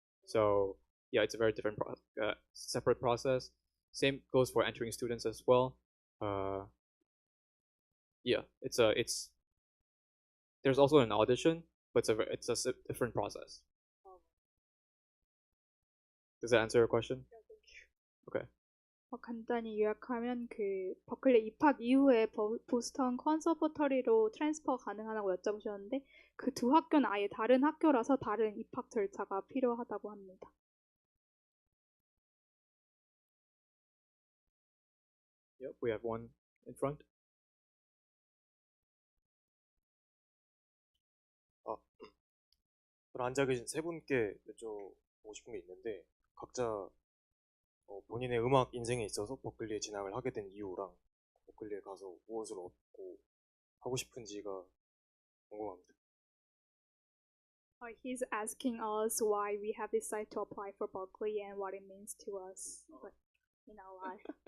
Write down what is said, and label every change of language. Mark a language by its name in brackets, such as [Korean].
[English] So yeah, it's a very different separate process. Same goes for entering students as well. Yeah, there's also an audition, but it's a different process. Does that answer your question? Okay. [Korean] 간단히 요약하면 그 버클리 입학 이후에 보스턴 컨서버터리로 트랜스퍼 가능하냐고 여쭤보셨는데 그 두 학교는 아예 다른 학교라서 다른 입학 절차가 필요하다고 합니다. [English] Yep, we have one in front. [Korean] 앉아 계신 세 분께 여쭤보고 싶은 게 있는데 각자 본인의 음악 인생에 있어서 버클리에 진학을 하게 된 이유랑 버클리에 가서 무엇을 얻고 하고 싶은지가 궁금합니다. [English] He's asking us why we have decided to apply for Berklee and what it means to us in our life.